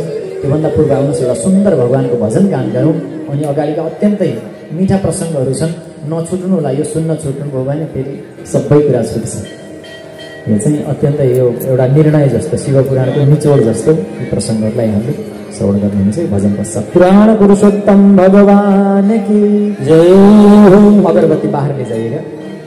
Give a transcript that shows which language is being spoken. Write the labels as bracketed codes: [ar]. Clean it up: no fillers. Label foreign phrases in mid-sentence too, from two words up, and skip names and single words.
[ne] त्योभन्दा पूर्व आउनुहोस् एउटा सुन्दर भगवानको भजन गान गरौँ। अनि अगाडिका अत्यन्तै मिठा प्रसङ्गहरू छन्, नछुट्नु होला। यो सुन्न छुट्नुभयो भने फेरि सबै कुरा छुट्छ। यो चाहिँ अत्यन्तै यो एउटा निर्णय जस्तो, शिवपुराणको निचोड जस्तो यी प्रसङ्गहरूलाई हामीले श्रवण गर्नुहुन्छ। [hi] भजन पश्चात पुराण पुरुषोत्तम भगवान की जय हो। अगरबत्ती बाहर ले जाइएगा।